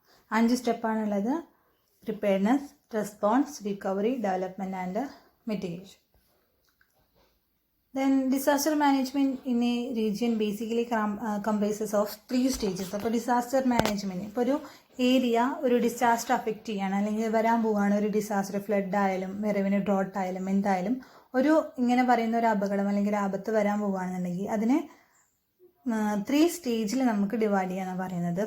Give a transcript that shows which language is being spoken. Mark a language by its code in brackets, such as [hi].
[ml] അഞ്ച് സ്റ്റെപ്പാണുള്ളത്: preparedness, response, recovery, development and mitigation. [en] Then disaster management in a region basically comprises of 3 stages. [ml] അപ്പോൾ disaster management ഇപ്പോൾ ഒരു area ഒരു disaster affect ചെയ്യാണ് അല്ലെങ്കിൽ വരാൻ പോവുകയാണ്, ഒരു ഡിസാസ്റ്റർ ഫ്ലഡ് ആയാലും റവന്യൂ ഡ്രോട്ട് ആയാലും എന്തായാലും ഒരു ഇങ്ങനെ പറയുന്ന ഒരു അപകടം അല്ലെങ്കിൽ ഒരു ആപത്ത് വരാൻ പോവുകയാണെന്നുണ്ടെങ്കിൽ അതിനെ 3 സ്റ്റേജിൽ നമുക്ക് ഡിവൈഡ് ചെയ്യാനാണ് പറയുന്നത്.